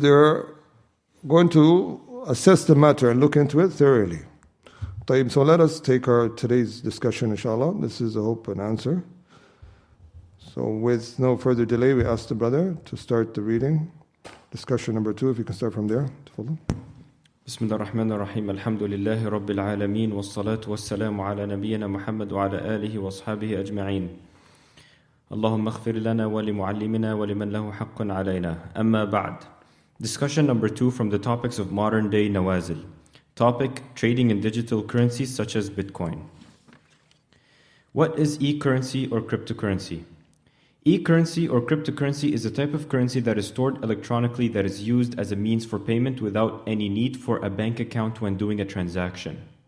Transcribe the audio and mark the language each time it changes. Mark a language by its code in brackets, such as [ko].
[en] They're going to assess the matter and look into it thoroughly. So let us take today's discussion, inshallah. This is a hope and answer. So with no further delay, we ask the brother to start the reading. Discussion number 2, if you can start from there. [ar] بسم الله الرحمن الرحيم الحمد لله رب العالمين والصلاة والسلام على نبينا محمد وعلى آله وأصحابه أجمعين اللهم اغفر لنا ولمعلمنا ولمن له حق علينا أما بعد. [en] Discussion number 2 from the topics of modern day nawazil. Topic: trading in digital currencies such as Bitcoin. What is e-currency or cryptocurrency? E-currency or cryptocurrency is a type of currency that is stored electronically that is used as a means for payment without any need for a bank account when doing a transaction.